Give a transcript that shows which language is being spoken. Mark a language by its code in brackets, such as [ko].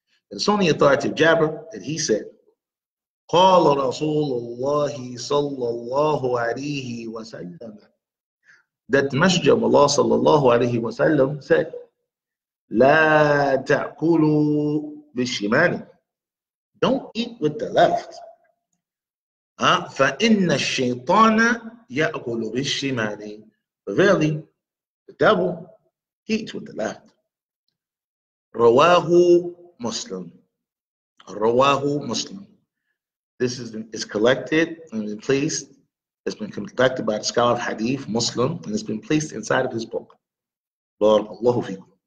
[en] It's on the authority of Jabir that he said, [ar] قال رسول الله صلى الله عليه وسلم. [en] That the Messenger of Allah sallallahu alaihi wasallam said, [ar] لا تأكلوا بالشمال. [en] Don't eat with the left. [ar] فإن الشيطان يأكل بالشمال. [en] But verily, the devil eats with the left. [ar] رواه مسلم. رواه مسلم. [en] This is collected and been placed. It's been collected by the scholar of Hadith, Muslim, and it's been placed inside of his book. Barakallahu fikum.